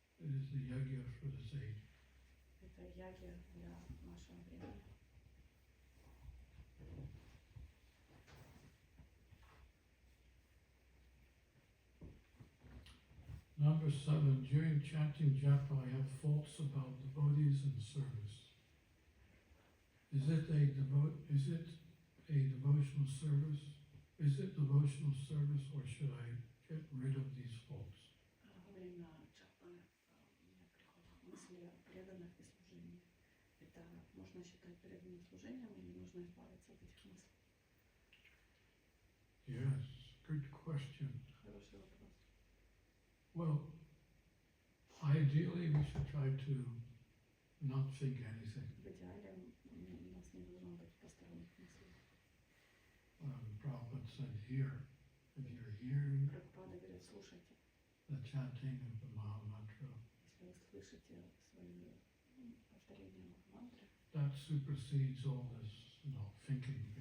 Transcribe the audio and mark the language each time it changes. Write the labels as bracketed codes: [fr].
[en] it is the yajna for this age. [ru] Это яги для нашего времени. [en] Number 7, during chanting japa, I have thoughts about devotees and service. Is it a devotional service? Is it devotional service, or should I get rid of these thoughts? [ru] Во время джапы у меня приходят мысли о преданных и служении. Это можно считать преданным служением или нужно избавиться от этих мыслей? [en] Yes, good question. [ru] Хороший вопрос. [en] Well, ideally we should try to not think anything. [ru] В идеале у нас не должно быть посторонних мыслей. [en] Prabhupada said here, if you're hearing [ru] Прабхупада говорит, слушайте, [en] the chanting of the Maha Mantra, [ru] если вы слышите свои повторения Махамантры, [en] that supersedes all this, thinking.